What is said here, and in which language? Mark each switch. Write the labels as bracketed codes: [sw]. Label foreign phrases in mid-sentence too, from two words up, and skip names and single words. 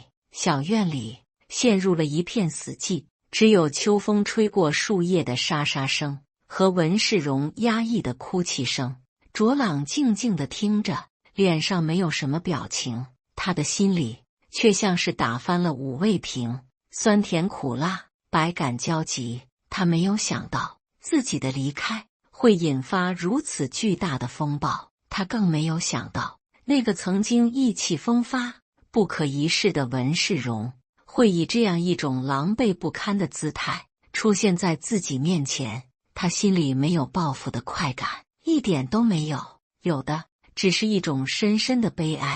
[zh] 小院裡陷入了一片死寂，只有秋風吹過樹葉的沙沙聲和文世榮壓抑的哭泣聲。卓朗靜靜地聽着，臉上沒有什麼表情，他的心裡卻像是打翻了5味瓶，酸甜苦辣，百感交集。他沒有想到自己的離開會引發如此巨大的風暴，他更沒有想到那個曾經意氣風發、不可一世的文世榮會以這樣一種狼狽不堪的姿態出現在自己面前。他心裡沒有報復的快感，一點都沒有，有的只是一種深深的悲哀。